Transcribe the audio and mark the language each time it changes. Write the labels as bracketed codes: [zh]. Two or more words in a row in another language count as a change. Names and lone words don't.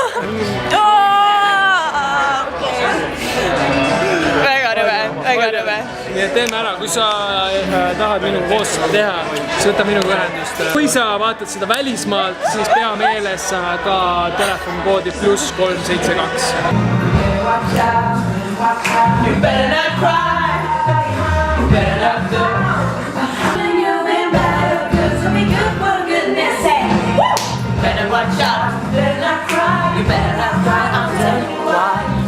[et] väga rõve. Nii et teeme ära, kui sa tahad minuga koos seda teha, siis võta minuga ühendust. Kui sa vaatad seda välismaalt, siis pea meeles ka telefonikoodi +372. [en] You better not cry, you better not go. You've been bad or good to be good for goodness sake. You better watch out, you better not cry, you better not cry, I'll tell you why.